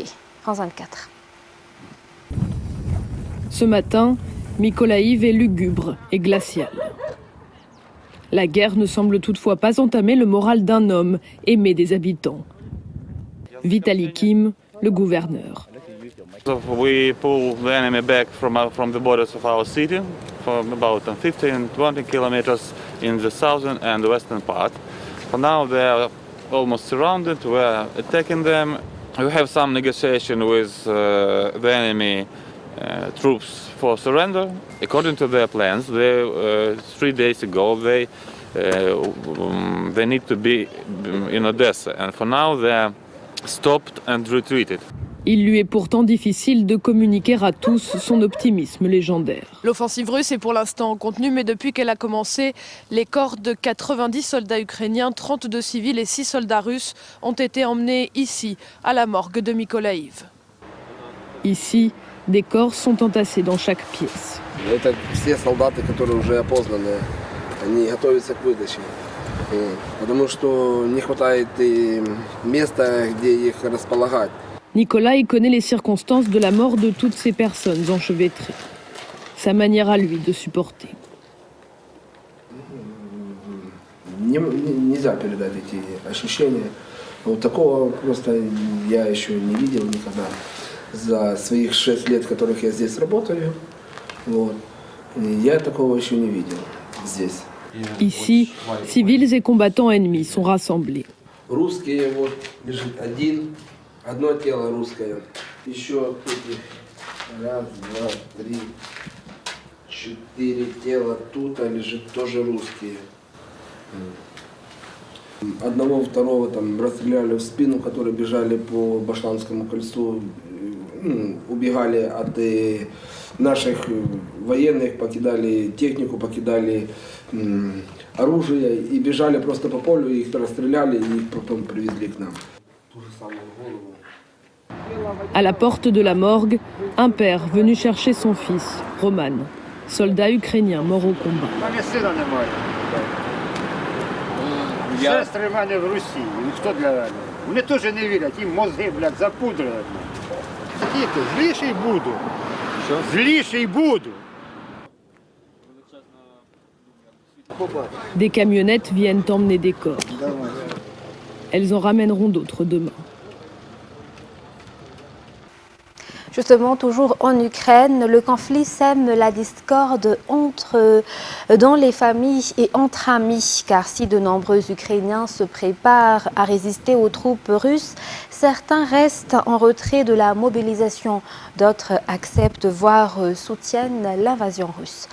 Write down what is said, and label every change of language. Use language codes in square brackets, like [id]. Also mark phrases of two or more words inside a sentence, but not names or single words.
[fr] France 24. Ce matin, Mykolaïv est lugubre et glacial. La guerre ne semble toutefois pas entamer le moral d'un homme aimé des habitants. Vitali Kim, le gouverneur. [en] We pull the enemy back from the borders of our city, from about 15-20 kilometers in the southern and western part. For now they are almost surrounded, we are attacking them. We have some negotiation with the enemy troops for surrender. According to their plans, 3 days ago they need to be in Odessa, and for now they are stopped and retreated. [fr] Il lui est pourtant difficile de communiquer à tous son optimisme légendaire. L'offensive russe est pour l'instant contenue, mais depuis qu'elle a commencé, les corps de 90 soldats ukrainiens, 32 civils et 6 soldats russes ont été emmenés ici, à la morgue de Mykolaïv. Ici, des corps sont entassés dans chaque pièce. [ru] Все солдаты, которые уже опознаны, они готовятся к выдаче. Потому что не хватает места, где их располагать. [fr] Nikolai connaît les circonstances de la mort de toutes ces personnes enchevêtrées. Sa manière à lui de supporter. [ru] Нельзя передать эти ощущения. Вот такого просто я еще не видел никогда за своих 6 лет, которых я здесь работаю. Вот. Я такого еще не видел здесь. [fr] Ici, civils et combattants ennemis sont rassemblés. [ru] Русские вот лежит одно тело русское. Еще раз, два, три, 4 тела тут лежит тоже русские. Одного, второго там расстреляли в спину, которые бежали по Башланскому кольцу, убегали от наших военных, покидали технику, покидали оружие и бежали просто по полю, их расстреляли и их потом привезли к нам. [fr] À la porte de la morgue, un père venu chercher son fils, Roman, soldat ukrainien mort au combat. [uk] Сестри в мене в Росії, ніхто для мене. Вони теж не вірять, їм мозги, запудрили. Діти, зліший буду. Зліший буду. [fr] Des camionnettes viennent emmener des corps. Elles en ramèneront d'autres demain. Justement, toujours en Ukraine, le conflit sème la discorde dans les familles et entre amis, car si de nombreux Ukrainiens se préparent à résister aux troupes russes, certains restent en retrait de la mobilisation, d'autres acceptent, voire soutiennent l'invasion russe.